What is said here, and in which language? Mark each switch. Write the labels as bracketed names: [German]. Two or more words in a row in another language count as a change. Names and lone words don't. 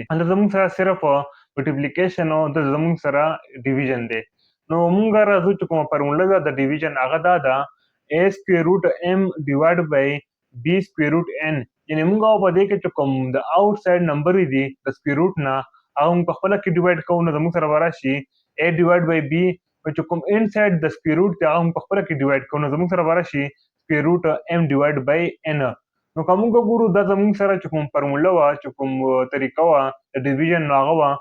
[Pashto] هلته زموږ سره صرف ملټیپلیکیشن او د زموږ سره ډیویژن دی. نو موږ راځو چې کومه فارموله ده د ډیویژن هغه دا ده [English] a square root m divided by b square root n. [Pashto] یعنې موږ په دې کې چې کوم د [English] out side number [Pashto] دي د [English] square root [Pashto] نه هغه موږ په خپله کې ډیوایډ کوو نو زموږ سره به راشي [English] a divide by b [Pashto] او چې کوم [English] in side [Pashto] د [English] square root [Pashto] دی هغه موږ په خپله کې ډیوایډ کوو نو زموږ سره به راشي [English] square root m divide by n. [Pashto] نو که موږ وګورو دا زموږ سره چې کوم فارموله وه چې کوم طریقه وه د ډیویژن نو هغه وه.